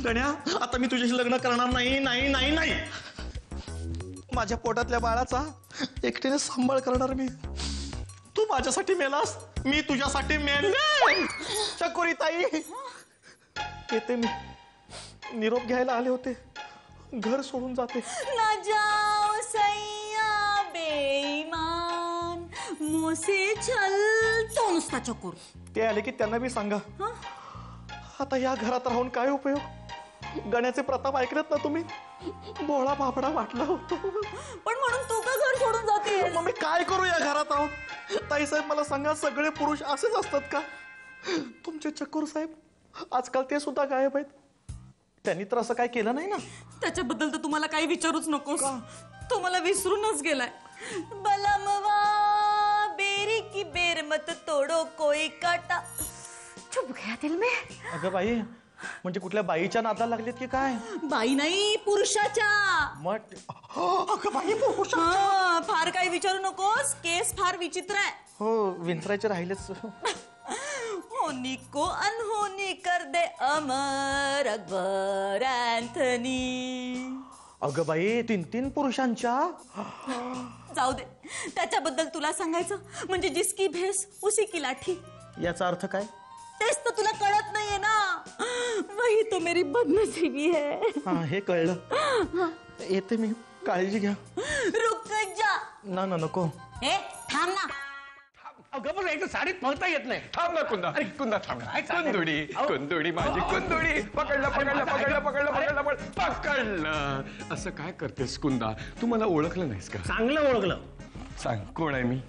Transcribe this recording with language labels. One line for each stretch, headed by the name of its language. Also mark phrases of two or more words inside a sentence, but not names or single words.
Marathi: गण्या आता मी तुझ्याशी लग्न करणार नाही नाही नाही नाही. माझ्या पोटातल्या बाळाचा एकटीने सांभाळ करणार मी. तू माझ्यासाठी मेलास, मी तुझ्यासाठी मेले. चकोरी ताई येते मी. निरोप घ्यायला आले होते, घर सोडून जाते.
Hindi: ना जाओ सैया बेईमान मोसे छल.
Marathi: तो नुसता चकोर. ते आले की त्यांना बी सांगा. आता या घरात राहून काय उपयोग. गण्याचे प्रताप ऐकलेत ना तुम्ही. भोळा बाबडा वाटला होतो. पण म्हणून तू का घर सोडून जाते? मग मी काय करू या घरात राहून. ताई साहेब मला सांगा, सगळे पुरुष असेच असतात का. तुमचे चकोर साहेब आजकाल ते सुद्धा गायब आहेत. त्यांनी तर असं काय केलं नाही ना. त्याच्याबद्दल तर तुम्हाला काही विचारूच नकोस. तो मला विसरूनच गेलाय.
Hindi: बलमवा बेरी की बेर मत तोडो कोई काटा. चुप गया दिल में.
Marathi: अगं बाई म्हणजे कुठल्या बाईच्या नादाला लागलेत की काय. बाई नाही, पुरुषाच्या. मग अगं बाई पुरुषा. हा, फार काही विचारू नकोस. केस फार विचित्र आहे. हो विंचरायचे राहिलेच.
Hindi: होनी को अनहोनी कर दे अमर अकबर अँथनी.
Marathi: अगं बाई 3 पुरुषांच्या. जाऊ दे, त्याच्याबद्दल तुला सांगायचं म्हणजे
Hindi: जिसकी भेस उसी की लाठी.
Marathi: याचा अर्थ काय. तेच तर तुला कळत नाहीये ना.
Hindi: वही तो मेरी बदनसीबी है.
Marathi: हा हे कळलं. येते मी, काळजी घ्या.
Hindi: रुक जा.
Marathi: ना ना नको. हे थांब ना. अगं पण एकदा साडीत पळता येत नाही. थांब ना कुंदा, कुंदा थांब ना. कुंदुडी कुंदुडी माझी कुंदुडी. पकडलं पकडलं पकडलं पकडलं पकडलं पकडलं. असं काय करतेस कुंदा. तू मला ओळखलं नाहीस का. चांगलं ओळखलं. सांग कोण आहे मी.